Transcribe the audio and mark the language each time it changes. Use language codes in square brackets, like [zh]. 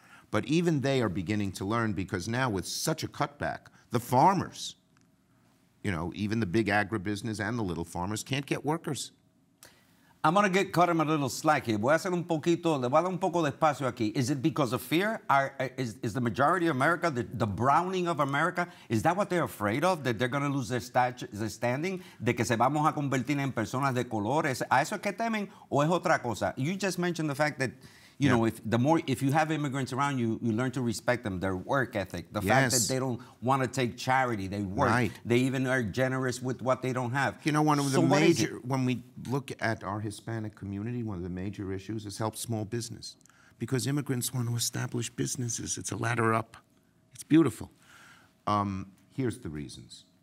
[en] But even they are beginning to learn, because now with such a cutback, the farmers, even the big agribusiness and the little farmers can't get workers. I'm going to cut him a little slack here. [es] Le voy a dar un poco de espacio aquí. [en] Is it because of fear? Is the majority of America, the browning of America, is that what they're afraid of? That they're going to lose their standing? [es] De que se vamos a convertir en personas de color? ¿A eso es que temen o es otra cosa? [en] You just mentioned the fact that, you know, if you have immigrants around you, you learn to respect them, their work ethic, the fact that they don't want to take charity, they work, they even are generous with what they don't have. You know, when we look at our Hispanic community, one of the major issues is help small business, because immigrants want to establish businesses. It's a ladder up. It's beautiful. Here's the reasons.